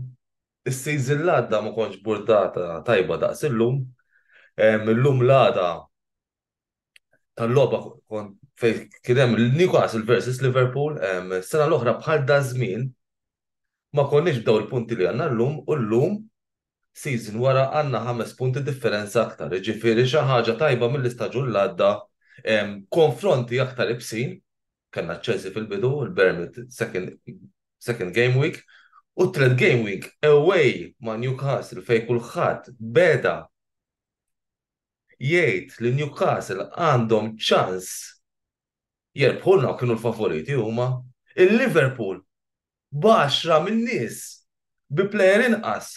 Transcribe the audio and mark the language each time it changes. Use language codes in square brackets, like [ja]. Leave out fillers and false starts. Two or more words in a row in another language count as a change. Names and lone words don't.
[mt] is-season l-għadda ma kontx burdata tajba daqs illum, illum l-għada tal-logħba fejn kien hemm il-Newcastle versus Liverpool, sena l-oħra bħal da żmien ma konniex bdew il-punti li għandna llum u llum season wara għandna 5 punti differenza aktar, jiġifieri xi ħaġa tajba mill-istaġun l-għadda. Konfronti aktar ibsin, kellna Chelsea fil-bidu, il-Bournemouth [en] second game week, [mt] u [en] third game week away [mt] ma' Newcastle fejn kulħadd beda jgħid li Newcastle għandhom ċans jerbħulna u kienu l-favoriti huma. Il-Liverpool b'10 min-nies bi plejer inqas.